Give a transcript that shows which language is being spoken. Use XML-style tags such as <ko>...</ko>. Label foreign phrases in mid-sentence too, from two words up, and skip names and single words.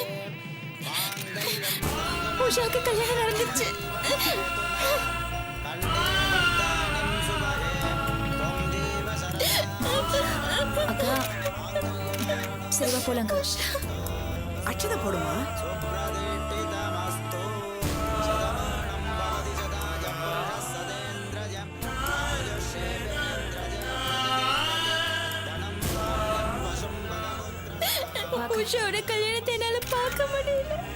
<ta>உஷாவுக்கு கல்யாணம் நடந்துச்சு.</ta> <sa>कण्डे वरदानं सुभगे</sa> <ta>சரி வா போலாங்க. அச்சதை போடுமா. உஷாவோட கல்யாணத்தை என்னால பார்க்க முடியல.</ta>